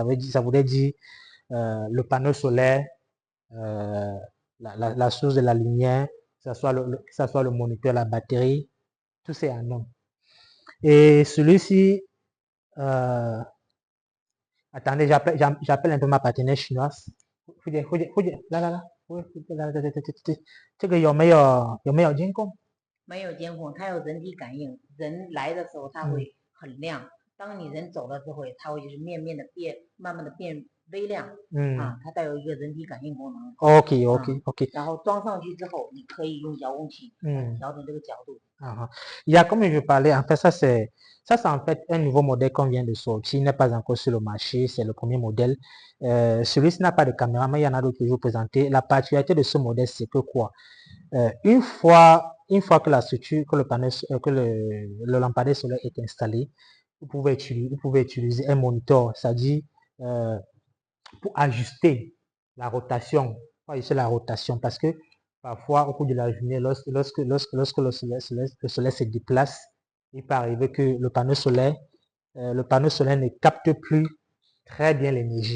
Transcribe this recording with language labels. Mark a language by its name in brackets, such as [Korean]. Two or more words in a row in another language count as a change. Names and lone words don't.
[French] Ça voudrait dire le panneau solaire, euh, la source de la lumière, que ce soit le moniteur, la batterie, tout c'est en un. Et celui-ci, euh, attendez, j'appelle un peu ma partenaire chinoise. Là, là, là. [Chinese] 这个有没有监控？没有监控，它有人体感应。人来的时候它会很亮，当你人走了之后，它会就是慢慢的变微亮。它带有一个人体感应功能。 OK。然后装上去之后，你可以用遥控器调整这个角度。 [French] Il y a comme je parlais, en fait, c'est en fait un nouveau modèle qu'on vient de sortir, il n'est pas encore sur le marché, c'est le premier modèle. Celui-ci n'a pas de caméra, mais il y en a d'autres que je vais vous présenter. La particularité de ce modèle, c'est que quoi? Une fois que la structure, que le panneau, que le lampadaire solaire est installé, vous pouvez utiliser un moniteur, c'est-à-dire pour ajuster la rotation, parce que parfois au cours de la journée, lorsque le soleil se déplace, il peut arriver que le panneau solaire ne capte plus très bien l'énergie.